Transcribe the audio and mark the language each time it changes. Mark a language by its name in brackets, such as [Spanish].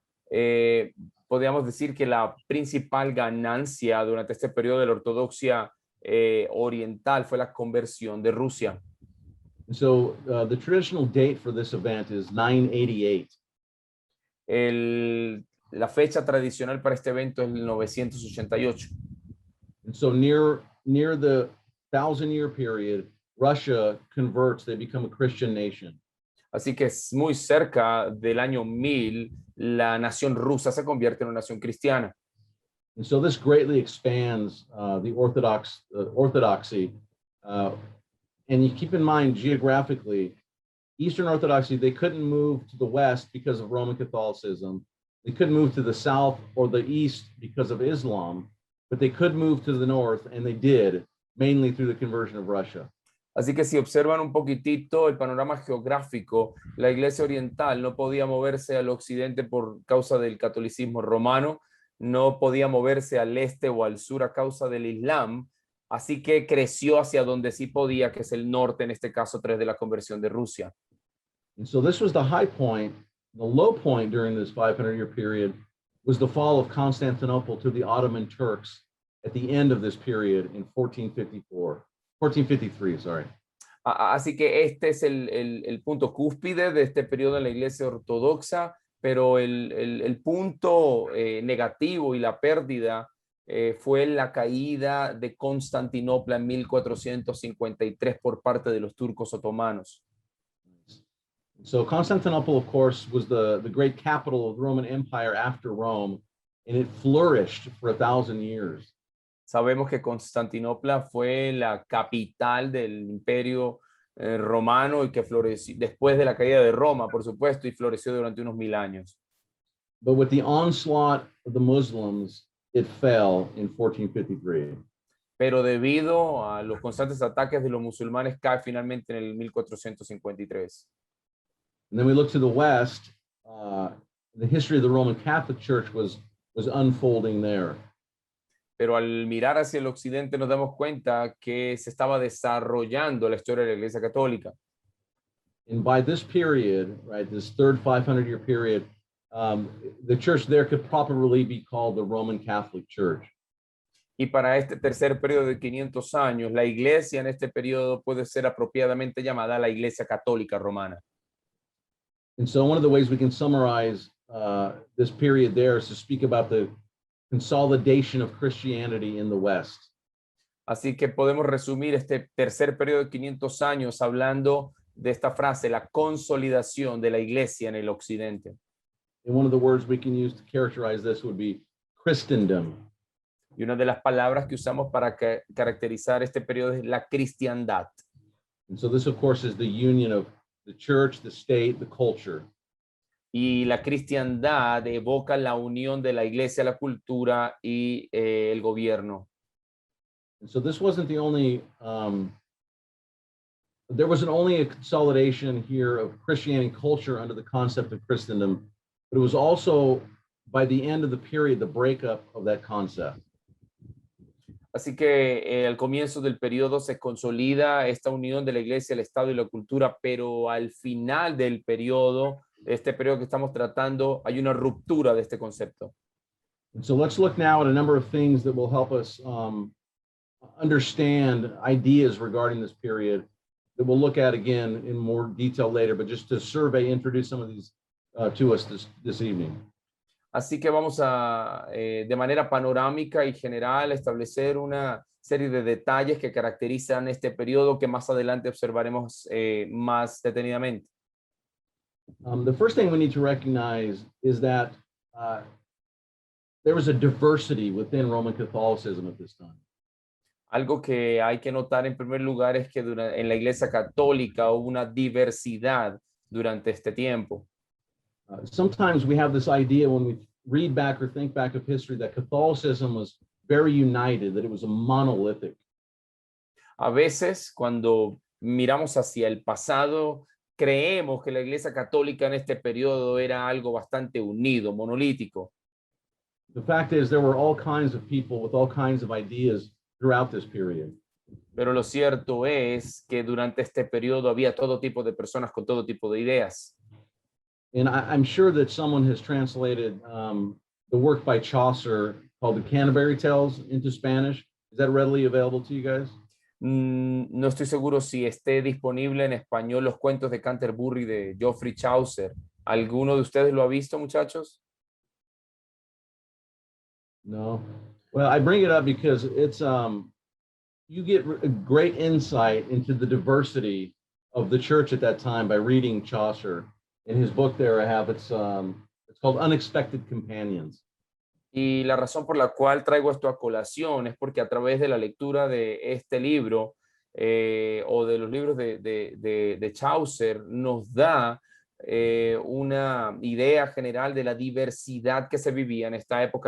[Spanish] Podríamos decir que la principal ganancia durante este periodo de la ortodoxia oriental fue la conversión de Rusia. [English] So the traditional date for this event is 988. [Spanish] La fecha tradicional para este evento es el 988. [English] And so near the 1,000-year period, Russia converts, they become a Christian nation. [Spanish] Así que es muy cerca del año 1000, la nación rusa se convierte en una nación cristiana. [English] And so this greatly expands the orthodoxy. And you keep in mind geographically, Eastern Orthodoxy, they couldn't move to the West because of Roman Catholicism. They couldn't move to the South or the East because of Islam, but they could move to the North, and they did, mainly through the conversion of Russia. [Spanish] Así que si observan un poquitito el panorama geográfico, la Iglesia Oriental no podía moverse al occidente por causa del catolicismo romano, no podía moverse al este o al sur a causa del Islam, así que creció hacia donde sí podía, que es el norte, en este caso, tras de la conversión de Rusia. [English] And so this was the high point. The low point during this 500-year period was the fall of Constantinople to the Ottoman Turks at the end of this period in 1453, sorry. [Spanish] Así que este es el punto cúspide de este periodo en la Iglesia Ortodoxa, pero el punto negativo y la pérdida fue la caída de Constantinopla en 1453 por parte de los turcos otomanos. [English] So Constantinople, of course, was the great capital of the Roman Empire after Rome, and it flourished for 1,000 years. [Spanish] Sabemos que Constantinopla fue la capital del imperio romano y que floreció después de la caída de Roma, por supuesto, y floreció durante unos 1000 años. [English] But with the onslaught of the Muslims, it fell in 1453. [Spanish] Pero debido a los constantes ataques de los musulmanes, cae finalmente en el 1453. [English] And then we look to the West, the history of the Roman Catholic Church was unfolding there. [Spanish] Pero al mirar hacia el occidente nos damos cuenta que se estaba desarrollando la historia de la Iglesia Católica. [English] And by this period, right, this third 500-year period, the church there could properly be called the Roman Catholic Church. [Spanish] Y para este tercer periodo de 500 años, la iglesia en este periodo puede ser apropiadamente llamada la Iglesia Católica Romana. [English] And so one of the ways we can summarize this period there is to speak about the consolidation of Christianity in the West. [Spanish] Así que podemos resumir este tercer periodo de 500 años hablando de esta frase, la consolidación de la iglesia en el occidente. [English] And one of the words we can use to characterize this would be Christendom. [Spanish] Y una de las palabras que usamos para caracterizar este periodo es la cristiandad. [English] And so this, of course, is the union of the church, the state, the culture. [Spanish] Y la cristiandad evoca la unión de la iglesia, la cultura y el gobierno. [English] And so this wasn't the only, there wasn't only a consolidation here of Christianity and culture under the concept of Christendom, but it was also, by the end of the period, the breakup of that concept. [Spanish] Así que al comienzo del periodo se consolida esta unión de la iglesia, el Estado y la cultura, pero al final del periodo, este periodo que estamos tratando, hay una ruptura de este concepto. [English] And so let's look now at a number of things that will help us understand ideas regarding this period that we'll look at again in more detail later, but just to survey, introduce some of these to us this evening. [Spanish] Así que vamos a, de manera panorámica y general, establecer una serie de detalles que caracterizan este periodo que más adelante observaremos más detenidamente. [English] The first thing we need to recognize is that there was a diversity within Roman Catholicism at this time. [Spanish] Algo que hay que notar en primer lugar es que en la Iglesia Católica hubo una diversidad durante este tiempo. [English] Sometimes we have this idea when we read back or think back of history that Catholicism was very united, that it was a monolithic. [Spanish] A veces cuando miramos hacia el pasado, creemos que la Iglesia Católica en este periodo era algo bastante unido, monolítico. [English] The fact is there were all kinds of people with all kinds of ideas throughout this period. [Spanish] Pero lo cierto es que durante este periodo había todo tipo de personas con todo tipo de ideas. [English] And I'm sure that someone has translated the work by Chaucer called the Canterbury Tales into Spanish. Is that readily available to you guys? [Spanish] No estoy seguro si esté disponible en español los cuentos de Canterbury de Geoffrey Chaucer. ¿Alguno de ustedes lo ha visto, muchachos? No. [English] Well, I bring it up because it's you get a great insight into the diversity of the church at that time by reading Chaucer. In his book there I have it's called Unexpected Companions. [Spanish] Y la razón por la cual traigo esto a colación es porque a través de la lectura de este libro o de los libros de Chaucer nos da una idea general de la diversidad que se vivía en esta época.